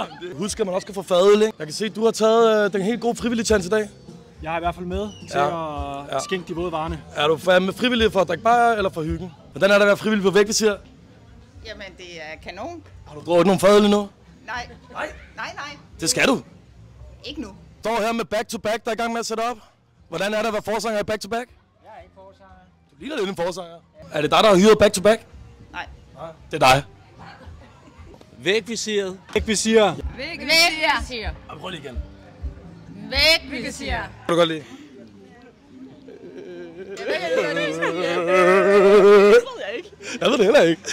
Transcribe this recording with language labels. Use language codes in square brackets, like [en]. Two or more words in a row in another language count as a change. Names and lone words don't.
[da] Husk, at man også skal få fadøl, ikke? Jeg kan se, at du har taget den helt gode frivillige chance i dag. Jeg er i hvert fald med til at skænke de våde varerne. Er du med frivillig for at drikke bajer eller for hyggen? Hvordan er det at være frivillig på vægvisir? Jamen, det er kanon. Har du drukket nogle fadøl endnu? Nej. Nej. Nej. Det skal du. Ikke nu. Står her med back-to-back, der er i gang med at sætte op. Hvordan er det at være forsanger i back-to-back? Jeg er ikke forsanger. Du ligner lidt en forsanger. Er det dig, der har hyret back-to-back? Nej. Det er dig. Vægvisiret. Vægvisir. Vægvisir. Prøv lige igen. Vægvisir. Kan du godt lide? Det ved jeg ikke. Jeg ved det heller ikke.